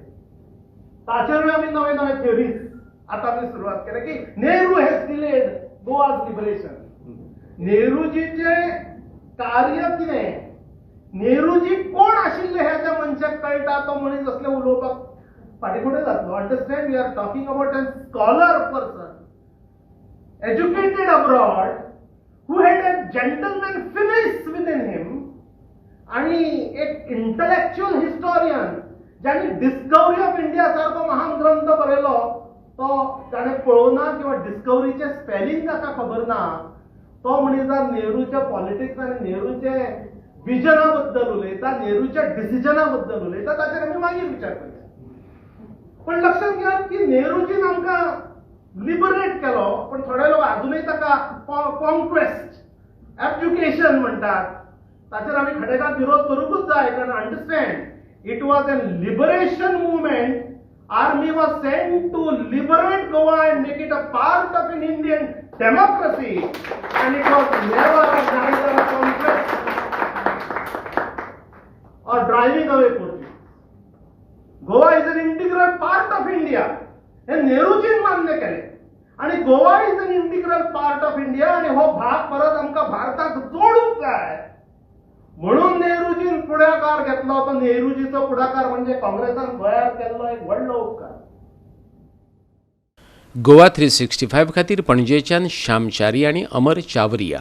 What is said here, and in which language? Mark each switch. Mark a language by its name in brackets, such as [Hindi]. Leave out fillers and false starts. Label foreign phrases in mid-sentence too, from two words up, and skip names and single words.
[Konkani] ताचेरूय आमी नवे नवे थिओरीज आतां आमी सुरवात केल्या की [English] Nehru has delayed Goa's liberation. [Konkani] नेहरूजीचे कार्य कितें, नेहरूजी कोण आशिल्ले हे ज्या मनशाक कळटा तो मनीस असले उलोवपाक फाटीफुडें जातलो. [English] Understand, we are talking about a scholar person educated abroad who had a gentleman finis within him [Konkani] आणि एक [English] intellectual historian [Konkani] ज्याने डिस्कवरी ऑफ इंडिया सारखो महान ग्रंथ बरयलो तो ताणें पळोवना किंवा डिस्कवरीचे स्पेलिंग ताका खबर ना. तो मनीस जर नेहरूच्या पॉलिटिक्स आनी नेहरूचे विजना बद्दल उलयता, नेहरूच्या डिसिजना बद्दल उलयता, ताचेर आमी मागीर विचार करया. पण लक्षात घ्या की नेहरूजीन आमकां लिबरेट केलो, पण थोडे लोक अजूनही ताका [English] conquest education [Konkani] म्हणटात. ताचेर आमी खडेगांत विरोध करूंकूच जाय. कारण [English] Understand, it was a liberation movement. Army was sent to liberate Goa and make it a part of an Indian democracy and it was never a conquest or driving away Portuguese. Goa is an integral part of India. [Konkani] हे नेहरूजीन मान्य केले आणि [English] Goa is an integral part of India [Konkani] आणि हो भाग परत आमकां भारताक जोडूंक जाय म्हणून नेहरूजीन पुढाकार घेतलो. तो नेहरूजीचो पुढाकार म्हणजे काँग्रेसान गोंयांत केल्लो एक व्हडलो उपकार. गोवा 365 खातीर पणजेच्यान श्यामचारी आनी अमर चावरिया.